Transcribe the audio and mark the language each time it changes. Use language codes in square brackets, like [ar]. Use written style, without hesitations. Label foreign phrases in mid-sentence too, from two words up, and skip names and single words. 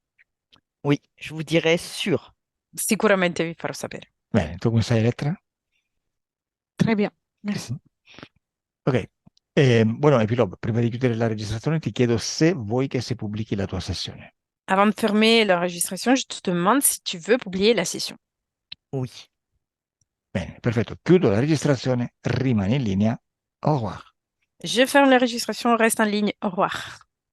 [fr] Oui, je vous dirai sûr. [it] Sicuramente vi farò sapere. Bene, tu come stai, Elettra? [fr] Très bien, merci. Ok. [it] Bueno, Epilogue, prima di chiudere la registrazione ti chiedo se vuoi che si pubblichi la tua sessione. [fr] Avant de fermer l'enregistration, je te demande si tu veux publier la session. Oui. [it] Bene, perfetto. Chiudo la registrazione, rimani in linea. [fr] Au revoir. Je ferme l'enregistration, reste en ligne. Au revoir.